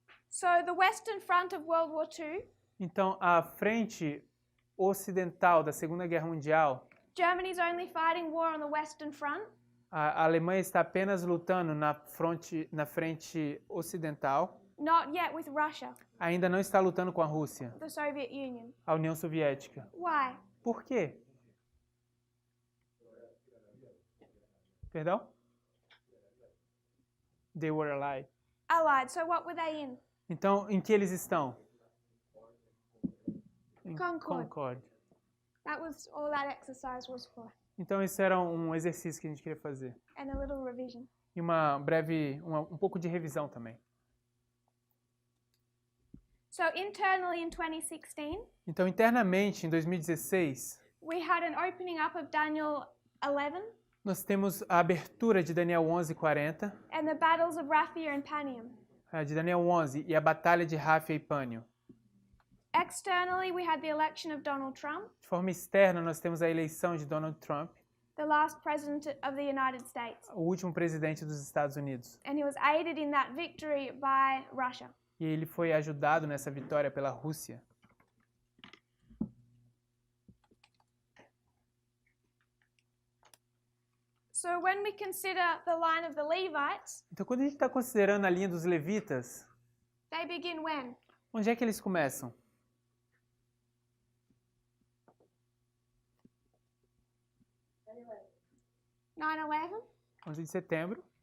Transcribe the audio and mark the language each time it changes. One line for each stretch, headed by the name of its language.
English: So the Western Front of World War II,
Portuguese: Então, a frente ocidental da Segunda Guerra Mundial,
English: Germany's only fighting war on the Western Front.
Portuguese: a Alemanha está apenas lutando na frente ocidental,
English: Not yet with Russia,
Portuguese: ainda não está lutando com a Rússia,
English: the Soviet Union.
Portuguese: a União Soviética.
English: Why?
Portuguese: Por quê? Perdão?
English: They were allied. Allied. So what were they in?
Portuguese: Então, em que eles estão? Em Concord. Concord.
English: That was all that exercise was for.
Portuguese: Então, isso era um exercício que a gente queria fazer.
English: And a little revision.
Portuguese: E um pouco de revisão também.
English: So internally in 2016,
Portuguese: Então, internamente, em 2016,
English: we had an opening up of Daniel 11
Portuguese: nós temos a abertura de Daniel 11:40,
English: and the battles of Raphia and Panium.
Portuguese: de Daniel 11 e a batalha de Ráfia e Pânio.
English: Externally, we had the election of Donald Trump,
Portuguese: De forma externa, nós temos a eleição de Donald Trump,
English: the last president of the United States.
Portuguese: o último presidente dos Estados Unidos.
English: And he was aided in that victory by Russia.
Portuguese: E ele foi ajudado nessa vitória pela Rússia.
English: So when we consider the line of the Levites,
Portuguese: Então, quando a gente está considerando a linha dos levitas,
English: they begin when?
Portuguese: onde é que eles começam?
English: 9/11.
Portuguese: 11 de setembro,